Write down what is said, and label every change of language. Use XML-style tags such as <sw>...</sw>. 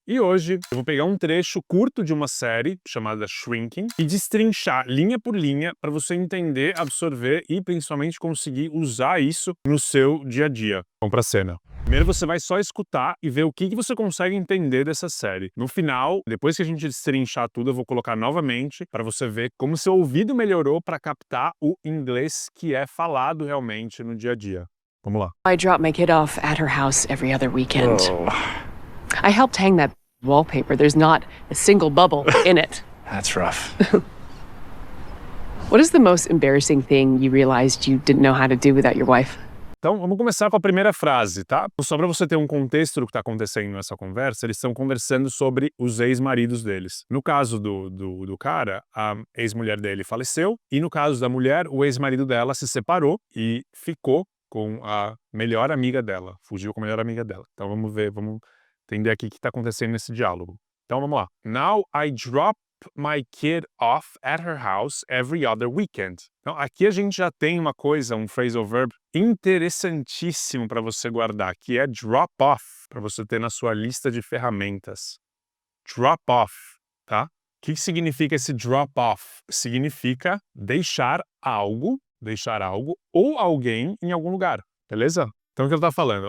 <pt>E hoje eu vou pegar um trecho curto de uma série chamada Shrinking e destrinchar linha por linha para você entender, absorver e principalmente conseguir usar isso no seu dia a dia. Vamos para a cena. Primeiro você vai só escutar e ver o que você consegue entender dessa série. No final, depois que a gente destrinchar tudo, eu vou colocar novamente para você ver como seu ouvido melhorou para captar o inglês que é falado realmente no dia a dia. Vamos lá.</pt> <en>I drop my kid off at her house every other weekend. Oh, I helped hang that wallpaper. There's not a single bubble in it. that's rough. What is the most embarrassing thing you realized you didn't know how to do without your wife?</en> <pt>Então, vamos começar com a primeira frase, tá? Só para você ter um contexto do que está acontecendo nessa conversa, eles estão conversando sobre os ex-maridos deles. No caso do cara, a ex-mulher dele faleceu, e no caso da mulher, o ex-marido dela se separou e ficou com a melhor amiga dela, fugiu com a melhor amiga dela. Então vamos ver, vamos entender aqui o que está acontecendo nesse diálogo. Então vamos lá.</pt> <en>Now I drop my kid off at her house every other weekend.</en> <pt>Então, aqui a gente já tem uma coisa, um phrasal verb interessantíssimo para você guardar, que é drop off, para você ter na sua lista de ferramentas. Drop off, tá? O que significa esse drop off? Significa deixar algo ou alguém em algum lugar, beleza? Então, o que ele está falando?</pt>